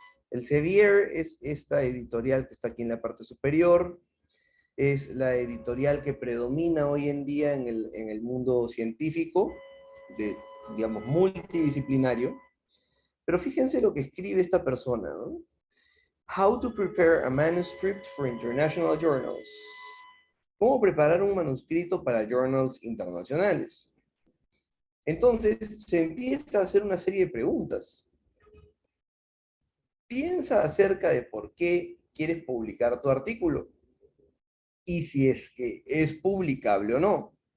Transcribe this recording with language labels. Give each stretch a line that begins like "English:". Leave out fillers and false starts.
Spanish: Elsevier es esta editorial que está aquí en la parte superior, es la editorial que predomina hoy en día en el mundo científico, digamos, multidisciplinario. Pero fíjense lo que escribe esta persona, ¿no?
English: How to prepare a manuscript for international journals.
Spanish: ¿Cómo preparar un manuscrito para journals internacionales? Entonces se empieza a hacer una serie de preguntas. Piensa acerca de por qué quieres publicar tu artículo y si es que es publicable o no.